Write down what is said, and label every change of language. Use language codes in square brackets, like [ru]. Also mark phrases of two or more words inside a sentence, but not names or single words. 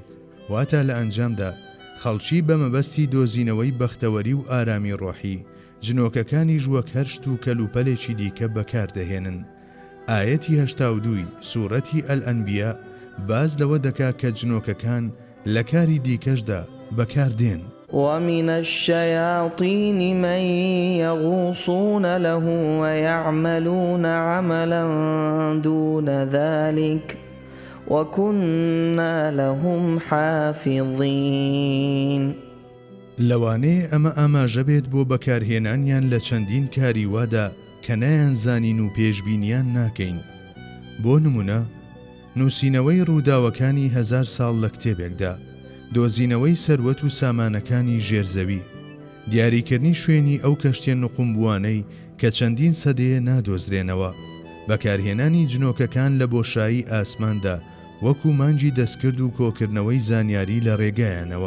[ckb] واتە لە ئەنجامدا خەڵکی بە مەبەستی دۆزینەوەی بەختەوەری و ئارامی ڕۆحی جنۆکەکانی وەک هەر شت و کەلوپەلێکی دیکە بەکاردەهێنن. ئاەتی 82 سوورەتی ئەلئەنبیا باز لەوە دەکا کە جنۆکەکان لە کاری دیکەشدا بەکاردێن. [ar] ومن الشياطين من يغوصون له ويعملون عملا دون ذلك وكنا لهم حافظين. [ckb] لەوانەیە ئەمە ئاماژە بێت بۆ بەکارهێنانیان لە چەندین کاریوادا کە نایانزانین و پێشبینیان ناکەین. بۆ نمونە نووسینەوەی ڕووداوەکانی 1000 ساڵ لە کتێبێکدا، دۆزینەوەی سەروەت و سامانەکانی ژێرزەوی، دیاریکردنی شوێنی ئەو کەشتێ نقمبووانەی کە چەندین سەدەیە نادۆزرێنەوە، بەکارهێنانی جنۆکەکان لە بۆشایی ئاسماندا وەکو مانجی دەستکرد و کۆکردنەوەی زانیاری لە ڕێگایانەوە.